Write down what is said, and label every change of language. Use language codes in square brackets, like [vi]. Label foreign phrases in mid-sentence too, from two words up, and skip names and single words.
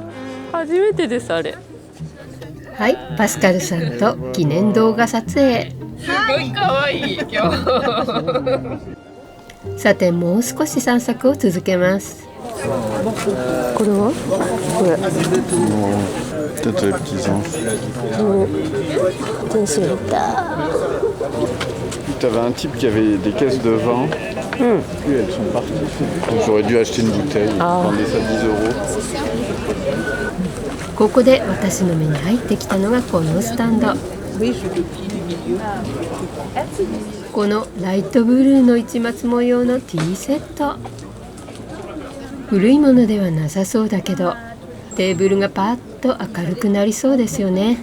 [ja] 初めてですあれ。はい、パスカルさんと記念動画撮影。すごい可愛い今日。さてもう少し散策を続けます。これは？これ。 [fr] Peut-être les petits anges. Tu avais un type qui avait des caisses de vin. Puis elles sont parties. Donc j'aurais dû acheter une bouteille. Je vendais ça 10 €. [ja] ここで私の目に入ってきたのがこのスタンド。このライトブルーの市松模様のティーセット。古いものではなさそうだけどテーブルがパッと明るくなりそうですよね。